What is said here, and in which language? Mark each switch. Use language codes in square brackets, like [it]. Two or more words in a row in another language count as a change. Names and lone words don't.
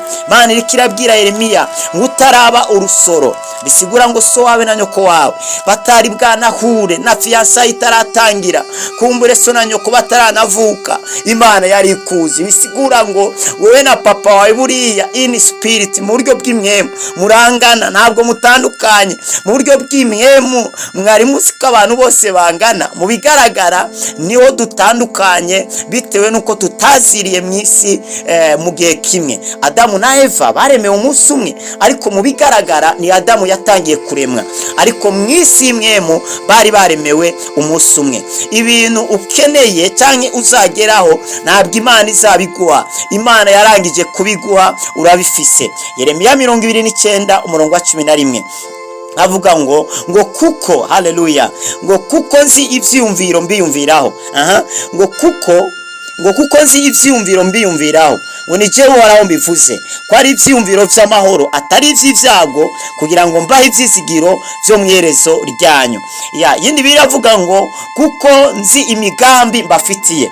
[rn] Imana irikirabwira Yeremiya ngo utaraba urusoro, bisigura ngo so wawe na nyoko wawe batari bwanahure na fiyansa itaratangira, kumbure so na nyoko bataranavuka, Imana yari ikuzi. Bisigura ngo wowe na papa wawe buriya [en] in spirit, [rn] mu buryo bw'imwemu murangana, ntabwo mutandukanye. Mu buryo bw'imwemu mwari musika abantu bose bangana, mu bigaragara niho dutandukanye bitewe nuko tutaziriye mu isi mu gihe kimwe. Adamu na Eva baremewe umunsi umwe, ariko mu bigaragara ni Adamu yatangiye kuremwa, ariko mu isi imwemu bari baremewe umunsi umwe. Ibintu ukeneye cyangwa uzageraho ntabwo Imana izabiguha, Imana yarangije kubiguha, urabifise. Yeremiya 29:11 avuga ngo kuko haleluya, ngo kuko nzi ivyumviro mbiyumviraho. ngo kuko nzi ivyumviro mbiyumviraho, ngo ni jewe waraho mbivuze ko ari ivyumviro vy'amahoro atari ivy'ivyago, kugira ngo mbahe ivyizigiro vyo mwerezo ryanyu. Yindi biravuga ngo kuko nzi imigambi mbafitiye.